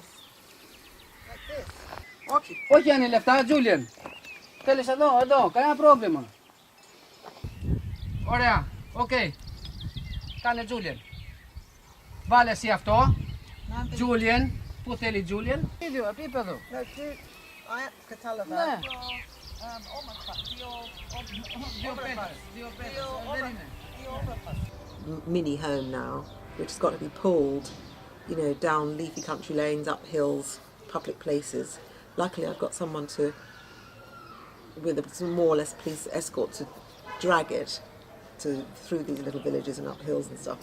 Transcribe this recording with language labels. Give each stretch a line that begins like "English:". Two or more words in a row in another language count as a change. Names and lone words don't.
English: Like this.
Greek: Όχι. Όχι είναι λεφτά, Julienne. Θέλεις εδώ, κανένα πρόβλημα. Ωραία, οκ. Κάνε Julienne. Βάλε εσύ αυτό. Julienne. Πού θέλει Julienne. Ίδιο, επίπεδο. Κατάλαβα. Ναι.
English: Mini home now, which has got to be pulled, down leafy country lanes, up hills, public places. Luckily, I've got someone with some more or less police escort to drag it through these little villages and up hills and stuff.